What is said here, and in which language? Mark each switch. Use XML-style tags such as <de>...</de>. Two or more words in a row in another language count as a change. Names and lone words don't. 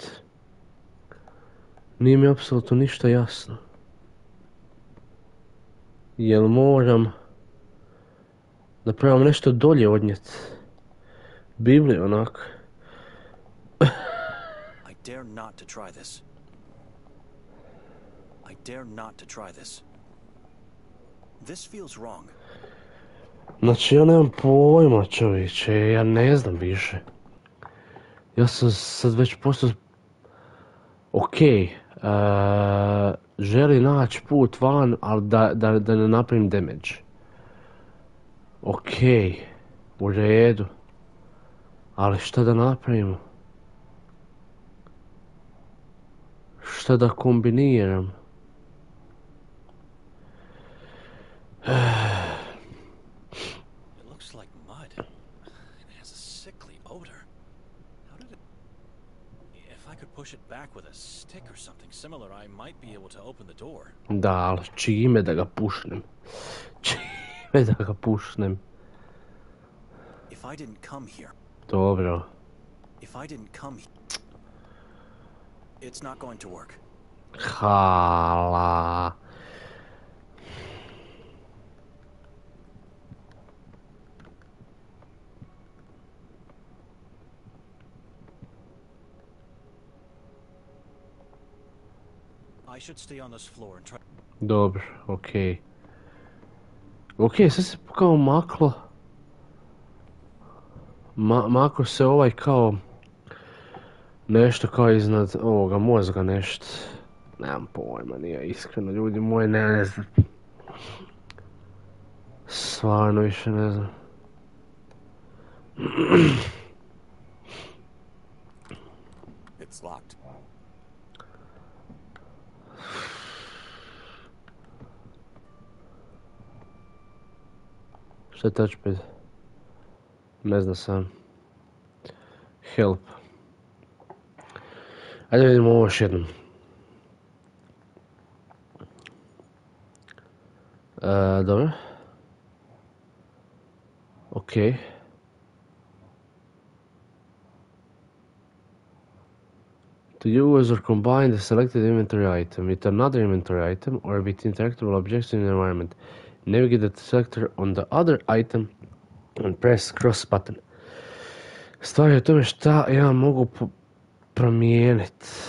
<bs>Nije mi apsolutno ništa jasno. Jel moram da probam nešto dolje odnijeti? Bibliju onak.</bs> <en>dare not to try this. I dare not to try this. This feels wrong.</en> <bs>Znači, ja nemam pojma, čovječe, ja ne znam više. Ja sam sad već postao... Okej, želi naći put van, ali da ne napravim damage. Okej, u redu. Ali šta da napravimo? Šta da kombiniram?</bs> <en>It looks like mud. It has a sickly odor. How did it... If I could push it back with a stick or something similar, I might be able to open the door.</en> <bs>Da, ali čime da ga pušnem? Čime da ga pušnem?</bs> <en>If I didn't come here...</en> <bs>Dobro.</bs> <en>If I didn't come here... It's not going to work.</en> <bs>Hala.</bs> <en>I should stay on this floor and try...</en> <bs>Dobro, okej. Okej, sad se kao maklo. Maklo se ovaj kao... Nešto kao iznad ovoga mozga, nešto. Nemam pojma, nije iskreno, ljudi moji, ne znam. Stvarno više ne znam.</bs> <en>It's locked.</en> <bs>Šta je touchpad? Ne znam sam. Help. Ajde vidimo ovo još jednom. Dobro. Okej.</bs> <en>To use or combine the selected inventory item with another inventory item or with interactable objects in the environment. Navigate the selector on the other item and press cross button.</en> <bs>Stvar je u tome šta ja mogu promijeniti.</bs>